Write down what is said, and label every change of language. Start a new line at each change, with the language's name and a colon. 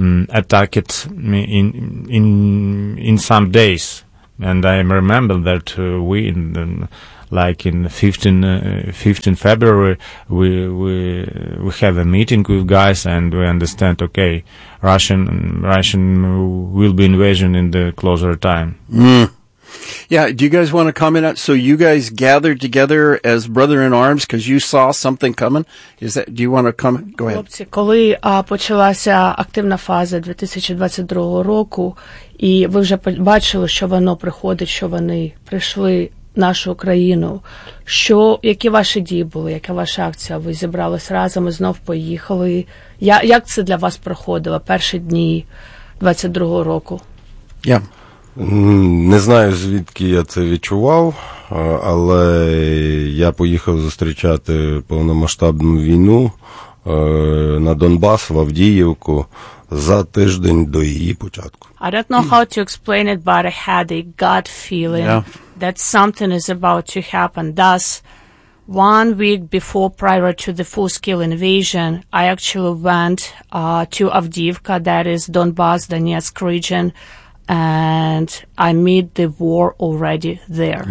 English: attack it in some days, and I remember that we in the, like in 15 February, we have a meeting with guys and we understand, okay, Russian will be invasion in the closer time. Mm. Yeah, do you guys want to comment on? So you guys gathered together as brother in arms because you saw something coming. Is that? Do you want to comment? Go ahead.
Ukrainian: Хлопці, коли почалася активна фаза 2022 року, і ви вже бачили, що воно приходить, що вони прийшли нашу Україну. Що, які ваші дії були? Яка ваша акція? Ви зібрались разом і знов поїхали. Як це для вас проходило перші дні 2022 року? Я не знаю, звідки я це відчував, але я поїхав зустрічати повномасштабну війну на Донбас, в Авдіївку, за тиждень до її початку.
English: I don't know how to explain it, but I had a gut feeling that something is about to happen. Thus, one week before, prior to the full-scale invasion, I actually went to Avdiivka, that is Donbas, Donetsk region, and I meet the war already there.